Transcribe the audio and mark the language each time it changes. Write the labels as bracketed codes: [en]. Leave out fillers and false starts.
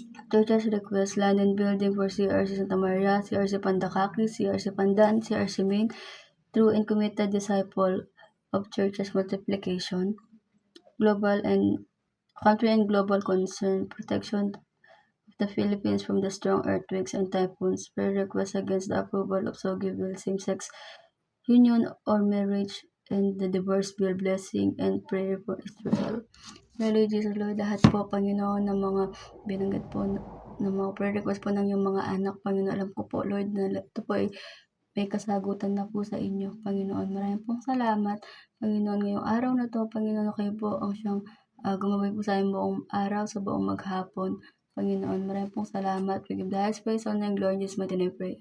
[en] Churches request land and building for CRC Santa Maria, CRC Pandakaki, CRC Pandan, CRC Main, true and committed disciple of churches multiplication, global and country and global concern, protection of the Philippines from the strong earthquakes and typhoons, prayer request against the approval of Sogiville same-sex union or marriage and the divorce bill, blessing and prayer for Israel. [tl] Lord Jesus, Lord, lahat po, Panginoon, ng mga binanggit po ng mga prayer request po ng iyong mga anak, Panginoon, alam ko po, Lord, na ito po ay may kasagutan na po sa inyo, Panginoon. Maraming pong salamat, Panginoon, ngayong araw na to, Panginoon, kayo po ang siyang gumabay po sa aming buong araw, sa buong maghapon, Panginoon. Maraming pong salamat. [en] We give the highest praise, honor, and glory in Jesus' mighty name, pray.